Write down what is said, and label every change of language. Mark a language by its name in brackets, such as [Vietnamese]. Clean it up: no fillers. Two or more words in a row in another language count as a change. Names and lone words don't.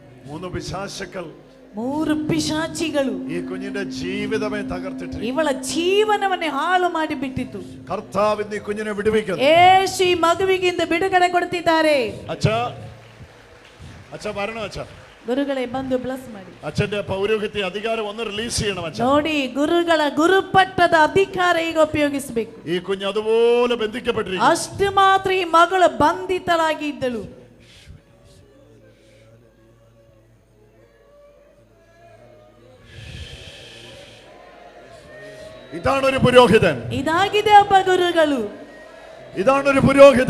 [Malayalam] 3 പിശാചുക്കൾ, [Kannada] 3 ಪಿಶಾಚಿಗಳು [Malayalam] ഈ കുഞ്ഞിന്റെ ജീവിതമേ തകർത്തിട്ടിരിക്കുന്നു. [Kannada] ಇವಳ ಜೀವನವನ್ನೇ ಹಾಳು ಮಾಡಿ ಬಿಟ್ಟಿತು. [Malayalam] കർത്താവ് ഇന്ന് ഈ കുഞ്ഞിനെ വിടുവിക്കുന്നു. [Kannada] ಯೇಸು ಈ ಮಗುವಿಗಿಂದ ಬಿಡುಗಡೆ ಕೊಡ್ತಿದ್ದಾರೆ. [Malayalam] അച്ഛാ, അച്ഛാ വരണം അച്ഛാ. [Kannada] ಗುರುಗಳೇ ಬಂದು ಬ್ಲೆಸ್ ಮಾಡಿ. [Malayalam] അച്ഛന്റെ പൗരോഹിത്യ അധികാരം ഒന്ന് റിലീസ് ചെയ്യണം അച്ഛാ. [Kannada] ನೋಡಿ, ಗುರುಗಳ ಗುರುಪಟ್ಟದ ಅಧಿಕಾರ ಈಗ ಉಪಯೋಗಿಸಬೇಕು. [Malayalam] ഈ കുഞ്ഞ് അതുപോലെ ബന്ധിക്കപ്പെട്ടിരിക്കുന്നു. [Kannada] ಅಷ್ಟು ಮಾತ್ರ ಈ ಮಗಳು ಬಂಧಿತಳಾಗಿ ಇದ್ದಳು. [Malayalam] ഇതാണ് ഒരു പുരോഹിതൻ. [Kannada] ಇದಾಗಿದೆ ಒಬ್ಬ ಗುರುಗಳು. [Malayalam] ഇതാണ് ഒരു പുരോഹിതൻ.